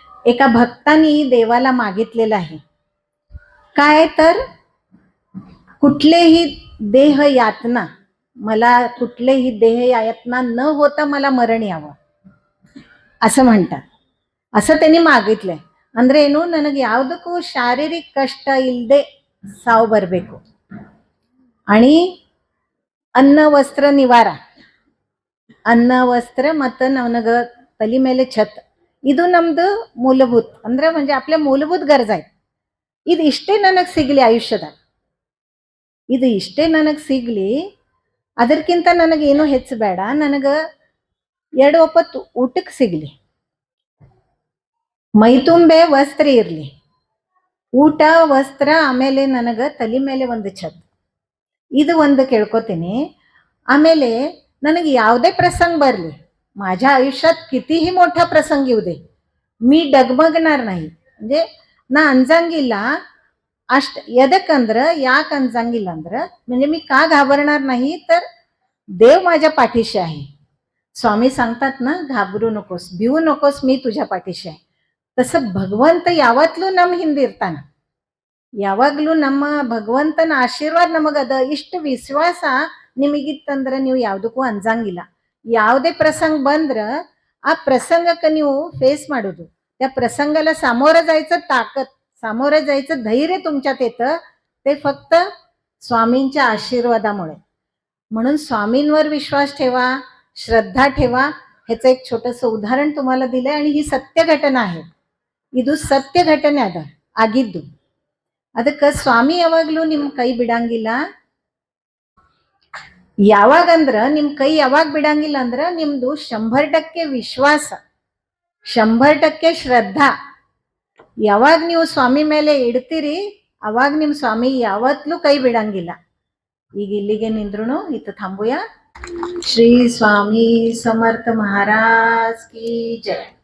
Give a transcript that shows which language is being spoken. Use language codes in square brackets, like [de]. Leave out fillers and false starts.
[mr] एका भक्तानी देवाला मागितलेलं आहे काय तर, कुठलेही देह यातना, मला कुठलेही देह यातना न होता मला मरण यावं असं म्हणतात. असं त्यांनी मागितलंय. [kn] ಅಂದ್ರೆ ಏನು, ನನಗೆ ಯಾವುದಕ್ಕೂ ಶಾರೀರಿಕ ಕಷ್ಟ ಇಲ್ಲದೆ ಸಾವು ಬರಬೇಕು, आणि ಅನ್ನ ವಸ್ತ್ರ ನಿವಾರ, ಅನ್ನ ವಸ್ತ್ರ ಮತ್ತು ನನಗೆ ತಲೆ ಮೇಲೆ ಛತ್, ಇದು ನಮ್ದು ಮೂಲಭೂತ, ಅಂದ್ರೆ [mr] म्हणजे आपल्या [kn] ಮೂಲಭೂತ ಗರಜ आहेत. ಇದು ಇಷ್ಟೇ ನನಗೆ ಸಿಗಲಿ ಆಯುಷ್ಯದಾಗ, ಇದು ಇಷ್ಟೇ ನನಗೆ ಸಿಗಲಿ, ಅದಕ್ಕಿಂತ ನನಗೇನು ಹೆಚ್ಚು ಬೇಡ. ನನಗೆ 2 ಒಪ್ಪತ್ತು ಊಟಕ್ಕೆ ಸಿಗಲಿ, ಮೈತುಂಬೆ ವಸ್ತ್ರ ಇರಲಿ, ಊಟ ವಸ್ತ್ರ, ಆಮೇಲೆ ನನಗೆ ತಲೆ ಮೇಲೆ ಒಂದು ಛತ್, ಇದು ಒಂದು ಕೇಳ್ಕೊತೀನಿ. ಆಮೇಲೆ ನನಗೆ ಯಾವುದೇ ಪ್ರಸಂಗ ಬರಲಿ, [mr] माझ्या आयुष्यात कितीही मोठा प्रसंग येऊ दे, मी डगमगणार नाही. म्हणजे [kn] ನಾ ಅಂಜಂಗಿಲ್ಲ ಅಷ್ಟ. ಎದಕ್ಕಂದ್ರೆ, ಯಾಕೆ ಅಂಜಂಗಿಲ್ಲ ಅಂದ್ರೆ, [mr] म्हणजे मी का घाबरणार नाही, तर देव माझ्या पाठीशी आहे. स्वामी सांगतात ना, घाबरू नकोस, भिवू नकोस, मी तुझ्या पाठीशी आहे. तसं [kn] ಭಗವಂತ ಯಾವತ್ತೂ ನಮ್ಮ ಹಿಂದಿರ್ತಾನ. ಯಾವಾಗಲೂ ನಮ್ಮ ಭಗವಂತನ ಆಶೀರ್ವಾದ ನಮಗದ. ಇಷ್ಟು ವಿಶ್ವಾಸ ನಿಮಗಿತ್ತಂದ್ರೆ ನೀವು ಯಾವುದಕ್ಕೂ ಅಂಜಂಗಿಲ್ಲ. ಯಾವುದೇ प्रसंग ಬಂದ್ರೆ ಆ प्रसंगಕ್ಕೆ ನೀವು फेस ಮಾಡೋದು, [mr] त्या प्रसंगाला सामोरं जायचं ताकद, सामोरं जायचं धैर्य तुमच्यात येतं, ते फक्त स्वामींच्या आशीर्वादामुळे. म्हणून स्वामींवर विश्वास ठेवा, श्रद्धा ठेवा. ह्याचं एक छोटंसं उदाहरण तुम्हाला दिलंय, आणि ही सत्य घटना आहे. [kn] ಇದು ಸತ್ಯ ಘಟನೆ ಅದ ಆಗಿದ್ದು. ಅದಕ್ಕೆ ಸ್ವಾಮಿ ಯಾವಾಗ್ಲೂ ನಿಮ್ ಕೈ ಬಿಡಂಗಿಲ್ಲ. ಯಾವಾಗಂದ್ರ ನಿಮ್ ಕೈ ಯಾವಾಗ ಬಿಡಂಗಿಲ್ಲ ಅಂದ್ರ, ನಿಮ್ದು 100% ವಿಶ್ವಾಸ, 100% ಶ್ರದ್ಧಾ ಯಾವಾಗ ನೀವು ಸ್ವಾಮಿ ಮೇಲೆ ಇಡ್ತೀರಿ, ಅವಾಗ ನಿಮ್ ಸ್ವಾಮಿ ಯಾವತ್ತೂ ಕೈ ಬಿಡಂಗಿಲ್ಲ. ಈಗ ಇಲ್ಲಿಗೆ ನಿಂದ್ರುನು ಇತ್ತು [mr] थांबूया. [hi] श्री स्वामी समर्थ महाराज की जय.